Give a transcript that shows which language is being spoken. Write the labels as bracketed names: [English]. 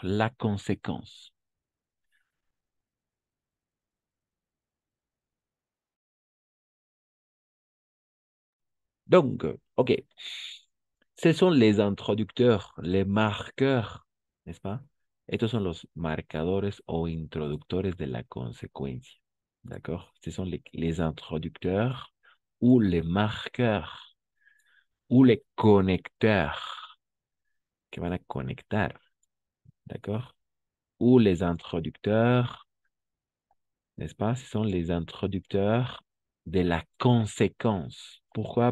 [French] La conséquence. Donc, ok. Ce sont les introducteurs, les marqueurs, n'est-ce pas? [Spanish] Estos son los marcadores o introductores de la consecuencia. [French] D'accord? Ce sont les introducteurs ou les marqueurs ou les connecteurs [Spanish] que van a conectar. [French] D'accord? Ou les introducteurs, n'est-ce pas? Ce sont les introducteurs de la conséquence. Pourquoi?